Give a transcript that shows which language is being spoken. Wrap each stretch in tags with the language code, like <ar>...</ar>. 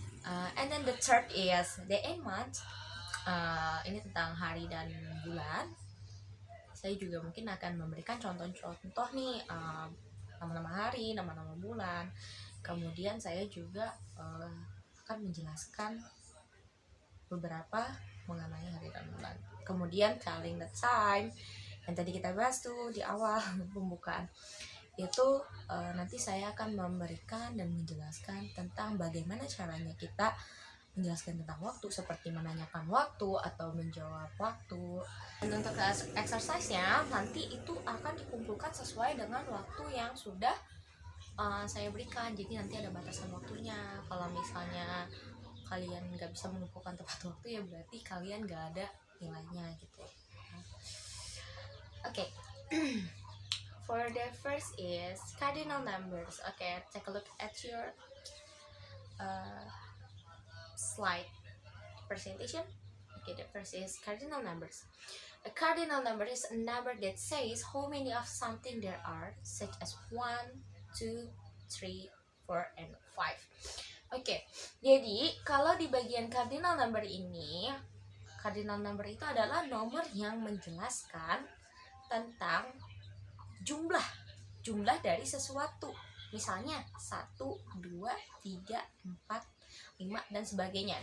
<en>And then the third is day and month.</en> <id>Ini tentang hari dan bulan. Saya juga mungkin akan memberikan contoh-contoh nih, nama-nama hari, nama-nama bulan. Kemudian saya juga akan menjelaskan beberapa mengenai hari dan bulan. Kemudian</id> <en>telling the time</en> <id>yang tadi kita bahas tuh di awal pembukaan itu, nanti saya akan memberikan dan menjelaskan tentang bagaimana caranya kita menjelaskan tentang waktu, seperti menanyakan waktu atau menjawab waktu. Dan untuk exercise-nya nanti itu akan dikumpulkan sesuai dengan waktu yang sudah saya berikan. Jadi nanti ada batasan waktunya. Kalau misalnya kalian nggak bisa mengumpulkan tepat waktu, ya berarti kalian nggak ada nilainya gitu. Oke.</id> <en>For the first is cardinal numbers. Okay, take a look at your slide presentation. Okay, the first is cardinal numbers. A cardinal number is a number that says how many of something there are, such as 1, 2, 3, 4, and 5.</en> <id>Oke, jadi kalau di bagian cardinal number ini, cardinal number itu adalah nomor yang menjelaskan tentang jumlah dari sesuatu. Misalnya 1, 2, 3, 4, 5 dan sebagainya.</id>